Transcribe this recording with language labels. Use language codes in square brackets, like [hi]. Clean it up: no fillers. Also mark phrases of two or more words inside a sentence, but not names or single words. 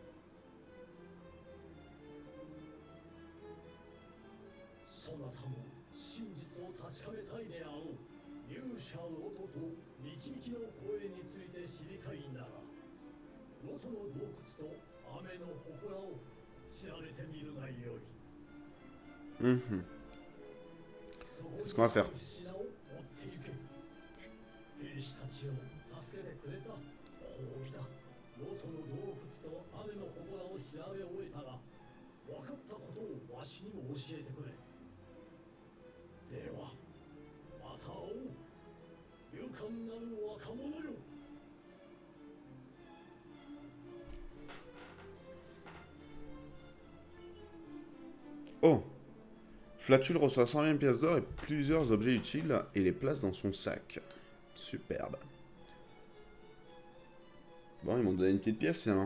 [ja] そなたも真実を確かめたいであろう。勇者ロトと導きの声について知りたいなら、ロトの洞窟と雨の祠を調べてみるがよい。 Mhm. そこ [fr] C'est ce [ja] に [fr] qu'on va faire. [ja] ある品を持っていけ。兵士たちを助けてくれた褒美だ。ロトの洞窟と雨の祠を調べ終えたら、分かったことをわしにも教えてくれ。では、また会おう。勇敢なる若者よ。 [fr] Oh, Flatule reçoit 120 pièces d'or et plusieurs objets utiles et les place dans son sac. Superbe. Bon, ils m'ont donné une petite pièce finalement.